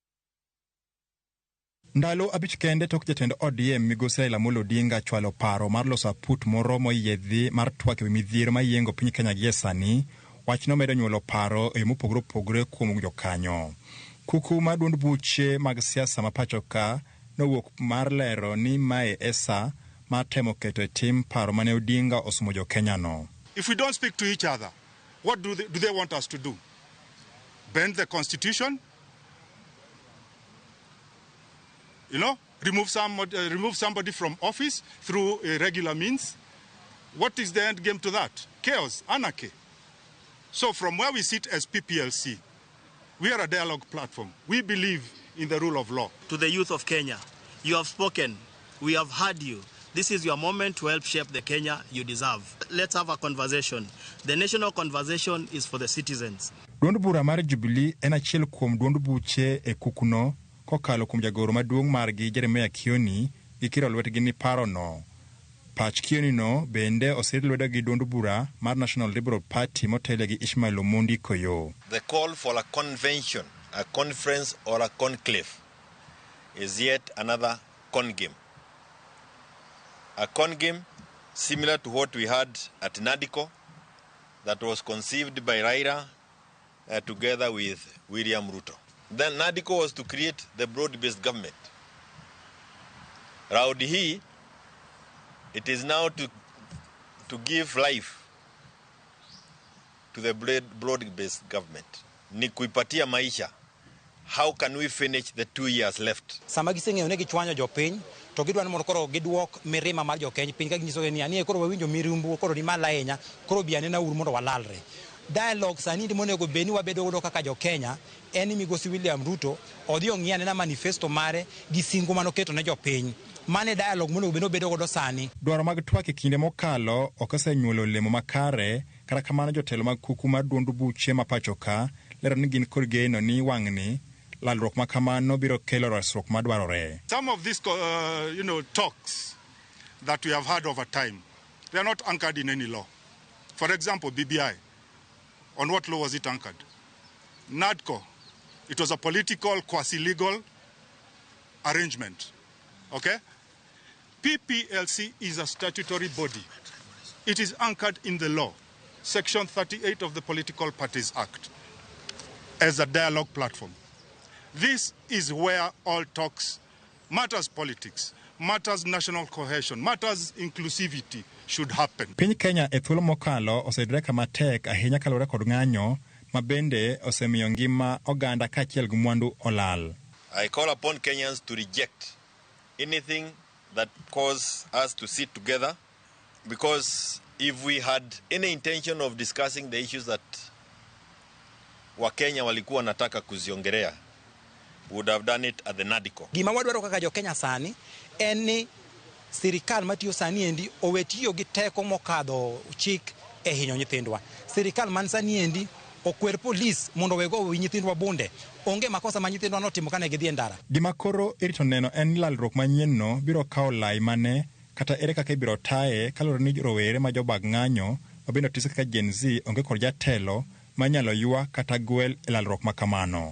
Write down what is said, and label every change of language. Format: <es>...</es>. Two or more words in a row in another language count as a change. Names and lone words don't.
<luo>Ndalo abich kende tok jatend ODM migosi Raila Odinga chwalo paro mar loso aput moro moyiedhi mar twak ewi midhiero mayiengo piny Kenya gi sani, wachno medo nyuolo paro e mopogore opogore kuom jokanyo. Kuku mar duond buche mag siasa mapachoka nowuok mar lero ni mae esa mar temo keto e tim paro mane Odinga osomo jo Kenya no.</luo> <en>If we don't speak to each other, what do they want us to do? Bend the constitution? You know, remove somebody from office through irregular means. What is the end game to that? Chaos, anarchy. So from where we sit as PPLC, we are a dialogue platform. We believe in the rule of law. To the youth of Kenya, you have spoken. We have heard you. This is your moment to help shape the Kenya you deserve. Let's have a conversation. The national conversation is for the citizens.</en> <luo>Duond bura mar Jubilee en achiel kuom duond buche e kukuno kokalo kuom jagoro maduong' margi Jeremiah Kioni gikiro lwetgi ni paro no. Pach Kioni no bende osir lwedo gi duond bura mar National Liberal Party motele gi Ishmael Omondi Koyo.</luo> <en>The call for a convention, a conference or a conclave is yet another con game. A con game similar to what we had at Nadiko that was conceived by Raila together with William Ruto. Then Nadiko was to create the broad-based government.</en> <sw>Raundi hii,</sw> <en>it is now to give life to the broad-based government.</en> <sw>Ni kuipatia maisha.</sw> <en>How can we finish the 2 years left?</en> <luo>Sama giseng'eyo ne gichwanyo jopiny to gidwani mondo koro giduok mirima mar jokeny piny ka ginyiso ni ani koro wawinjo mirumbu koro ni malainya koro biane na uru mondo walalre. Dialogue sani ndi monego beni wabedo godo kaka jo Kenya eni migosi William Ruto odhi ong'iane na manifesto mare gi singo manoketo ne jopiny. Mane dialogue monego beno bedo godo sani. Dwaro mag twak e kinde mokalo okosenyuolo olemo makare kata kamano jotelo mag kuku mar duond buche mapachoka lero ni gin kod geno ni wang'ni lalruok makamano biro kelo resruok madwarore.</luo> <en>Some of these talks that we have had over time, they are not anchored in any law. For example, BBI. On what law was it anchored? NADCO. It was a political, quasi-legal arrangement. Okay? PPLC is a statutory body. It is anchored in the law, Section 38 of the Political Parties Act, as a dialogue platform. This is where all talks, matters politics, matters national cohesion, matters inclusivity should happen.</en> <luo>Piny Kenya e thuolo mokalo osedre kama tek ahinya kalore kod ng'anyo mabende osemiyo ngima oganda kaachiel gi mwandu olal.</luo> <en>I call upon Kenyans to reject anything that cause us to sit together, because if we had any intention of discussing the issues that</en> <sw>Wakenya walikuwa nataka kuziongelea,</sw> <en>would have done it at the Nadiko.</en> <luo>Gima wadwaro kaka jo Kenya sani eni sirikal matiyo sani endi owetiyo gi teko mokadho chik e hinyo nyithindwa. Sirikal man sani endi okwer polis mondo wego wi nyithindwa bunde. Onge makosa ma nyithindwa notimo kane gidhi e ndara. Gima koro irito neno en lalruok manyien no biro kawo lai mane kata ere kaka ibiro taye kalore ni rowere ma jobag ng'anyo mabende tise kaka Gen Z onge kod jatelo manyalo ywa kata gwel e lalruok makamano.</luo>